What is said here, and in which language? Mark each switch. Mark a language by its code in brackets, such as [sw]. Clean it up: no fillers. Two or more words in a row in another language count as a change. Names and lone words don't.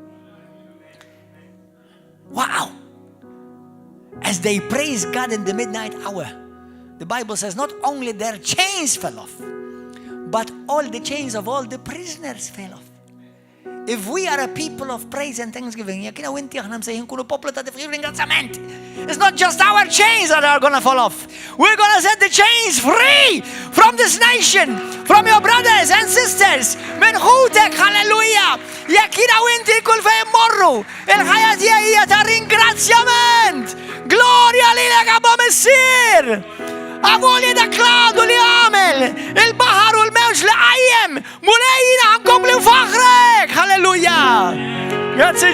[en] Wow! As they praise God in the midnight hour, the Bible says not only their chains fell off, but all the chains of all the prisoners fell off. If we are a people of praise and thanksgiving, [mt] jekk u inti aħna msejħin kunu poplu ta' tifħir ringrazzjament. [en] It's not just our chains that are going to fall off. We're going to set the chains free from this nation, from your brothers and sisters. [mt] Min ħutek, halleluja. Jekk u inti kull fejn morru, il-ħajja tiegħi hija ta' ringrazzjament. Glorja lilek Abba Missir. Avolja dak l-għadu li għamel, il-baħar u l-mewġ li għajjem, mulejjina għankom li faħrek, halleluja.